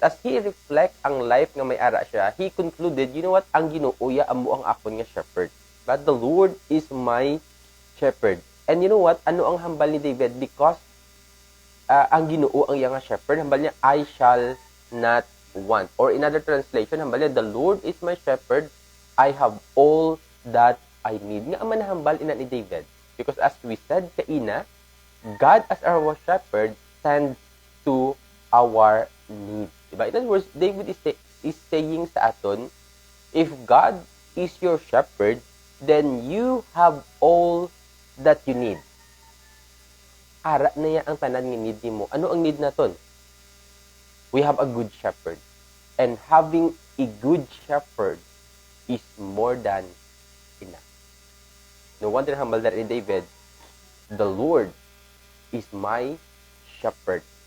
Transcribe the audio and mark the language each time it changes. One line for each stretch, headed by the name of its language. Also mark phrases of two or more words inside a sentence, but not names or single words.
English: As he reflect
Hiligaynon: ang life nga may ara siya,
English: he concluded, you know what?
Hiligaynon: Ang Ginoo ya amo ang akon nga shepherd.
English: But the Lord is my shepherd. And you know what?
Hiligaynon: Ano ang hambal ni David? Because ang Ginoo ang iya nga shepherd, hambal niya,
English: I shall not want. Or in other translation,
Hiligaynon: hambal niya,
English: the Lord is my shepherd, I have all that I need.
Hiligaynon: Nga man hambal ina ni David.
English: Because as we said kaina, God as our shepherd tends to our need.
Hiligaynon: Diba?
English: In other words, David is saying
Hiligaynon: sa aton,
English: if God is your shepherd, then you have all that you need.
Hiligaynon: Ara na yan ang tanan ng need mo. Ano ang need naton?
English: We have a good shepherd. And having a good shepherd is more than enough. No wonder humble that in David, the Lord is my shepherd.